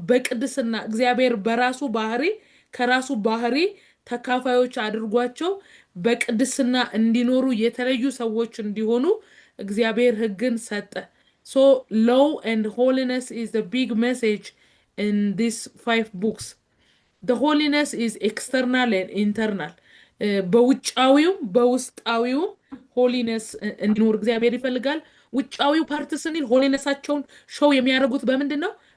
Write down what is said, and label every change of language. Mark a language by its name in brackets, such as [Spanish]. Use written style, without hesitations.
[Amharic] በቅድስና እግዚአብሔር በራሱ ባህሪ ከራሱ ባህሪ ተካፋዮች አድርጓቸው በቅድስና እንዲኖሩ የተለዩ ሰዎች እንዲሆኑ እግዚአብሔር ሕግን ሰጠ። [English] So law and holiness is the big message in these 5 books. The holiness is external and internal. [Amharic] በውጫዊውም በውስጣዊውም ሆሊነስ እንዲኖር እግዚአብሔር ይፈልጋል። ውጫዊው ፓርት ስንል ሆሊነሳቸውን ሾው የሚያደርጉት በምንድን ነው?